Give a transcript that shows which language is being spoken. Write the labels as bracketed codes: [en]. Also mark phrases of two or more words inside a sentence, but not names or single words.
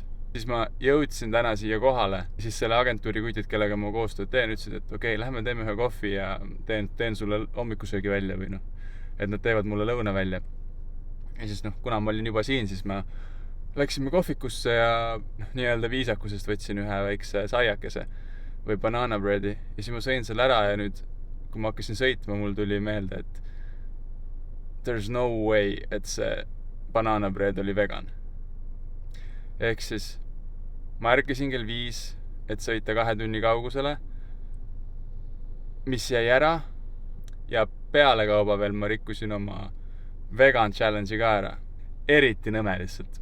[et] Siis ma jõudsin täna siia kohale, siis selle agentuuri kutid, kellega ma koostööd teen, ütlesid, et okei, lähme teeme ühe kohvi ja teen sulle hommikusöögi välja või et nad teevad mulle lõuna välja. Ja siis kuna ma olin juba siin, siis ma läksime kohvikusse ja nii-öelda viisakusest võtsin ühe väikse saiakese või [en] banana breadi [et] ja siis ma sõin selle ära ja nüüd, kui ma hakkasin sõitma, mul tuli meelde, et [en] there's no way, [et] et see [en] banana bread [et] oli vegan. Ehk siis ma ärkasin kell 5, et sõita 2 tunni kaugusele, mis jäi ära ja pealekauba veel ma rikkusin oma [en] vegan challenge'i [et] ka ära. Eriti nõme lihtsalt.